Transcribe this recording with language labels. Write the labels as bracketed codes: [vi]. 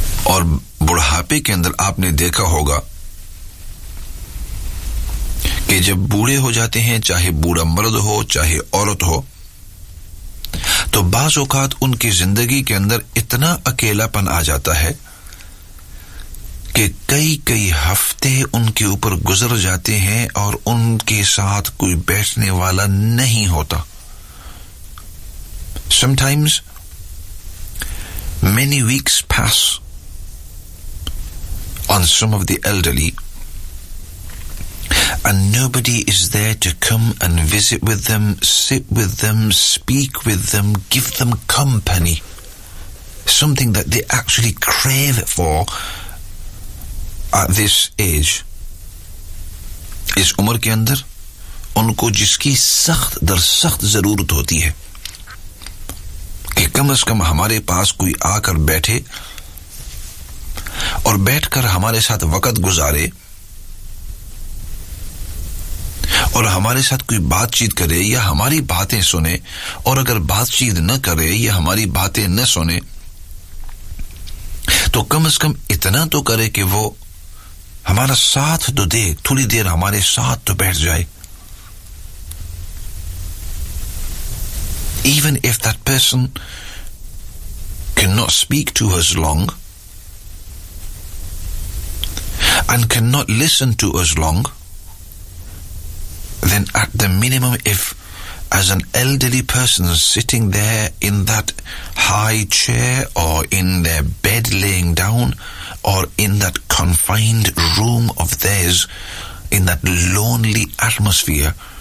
[ur] اور بڑھاپے کے اندر آپ نے دیکھا ہوگا کہ جب بوڑھے ہو جاتے ہیں, چاہے بوڑھا مرد ہو چاہے عورت ہو, تو بعض اوقات ان کی زندگی کے اندر اتنا اکیلا پن آ جاتا ہے کہ کئی کئی ہفتے ان کے اوپر گزر جاتے ہیں اور ان کے ساتھ کوئی بیٹھنے والا نہیں ہوتا. [en] Sometimes many weeks pass on some of the elderly and nobody is there to come and visit with them, sit with them, speak with them, give them company, something that they actually crave for at this age. [ur] اس عمر کے اندر ان کو جس کی سخت در سخت ضرورت ہوتی ہے کہ کم از کم ہمارے پاس کوئی آ کر بیٹھے اور بیٹھ کر ہمارے ساتھ وقت گزارے اور ہمارے ساتھ کوئی بات چیت کرے یا ہماری باتیں سنے, اور اگر بات چیت نہ کرے یا ہماری باتیں نہ سنے تو کم از کم اتنا تو کرے کہ وہ ہمارا ساتھ تو دے, تھوڑی دیر ہمارے ساتھ تو بیٹھ جائے. [en] even if that person can not speak to his long and can not listen to his long, then at the minimum, if as an elderly person sitting there in that high chair or in their bed laying down or in that confined room of theirs, in that lonely atmosphere,